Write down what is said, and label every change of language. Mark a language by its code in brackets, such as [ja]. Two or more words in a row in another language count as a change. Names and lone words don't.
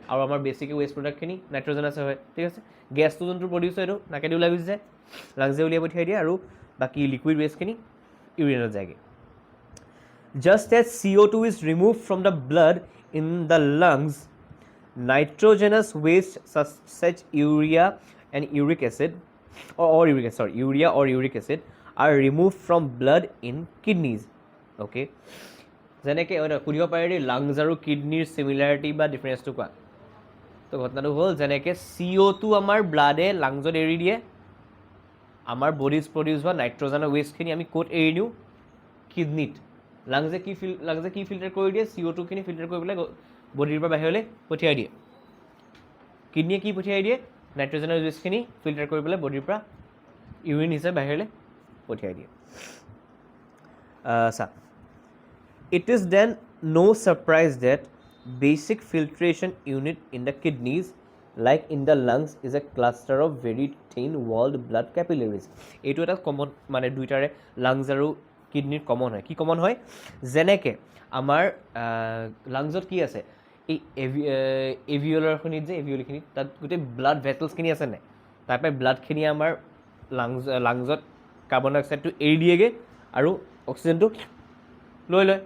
[as] আৰু আমাৰ বেছিকৈ [en] waste productখিনি [as] নাইট্ৰজেনাছ হয়, ঠিক আছে? গেছটো যোনটো প্ৰডিউচ হয় এইটো নাকেদি ওলাই গুচি যায়, লাংছে উলিয়াই পঠিয়াই দিয়ে, আৰু বাকী [en] liquid wasteখিনি [as] ইউৰিনত যায়গৈ। [en] just as CO2 is remove from the blood in the lungs, nitrogenous waste such urea or uric acid are removed from blood in kidneys. [as] Okay, যেনেকৈ সুধিব পাৰে দেই লাংছ আৰু কিডনিৰ চিমিলাৰিটি বা ডিফাৰেঞ্চটো কোৱা। তো ঘটনাটো হ'ল যেনেকৈ CO2 আমাৰ ব্লাডে লাংছত এৰি দিয়ে, আমাৰ বডিজ প্ৰডিউচ হোৱা নাইট্ৰজেনৰ ৱেষ্টখিনি আমি ক'ত এৰি দিওঁ? কিডনিত। লাংছে কি ফিল্টাৰ কৰি দিয়ে? CO2খিনি ফিল্টাৰ কৰি পেলাই বডিৰ পৰা বাহিৰলৈ পঠিয়াই দিয়ে। কিডনিয়ে কি পঠিয়াই দিয়ে? নাইট্ৰজেনৰ ৱেষ্টখিনি ফিল্টাৰ কৰি পেলাই বডিৰ পৰা ইউৰিন হিচাপে বাহিৰলৈ পঠিয়াই দিয়ে। চা, [en] it is then no surprise that basic filtration unit in the kidneys like in the lungs is a cluster of very thin walled blood capillaries. [as] এইটো এটা কমন, মানে দুইটাৰে লাংছ আৰু কিডনিৰ কমন হয়। কি কমন হয়? যেনেকৈ আমাৰ লাংছত কি আছে? এই এভিঅলাৰখিনিত যে এভিঅলিখিনিত তাত গোটেই [en] blood vesselsখিনি [as] আছে নাই? তাৰপৰা ব্লাডখিনি আমাৰ লাংছত [en] carbon dioxideটো [as] এৰি দিয়েগৈ আৰু অক্সিজেনটো লৈ লয়।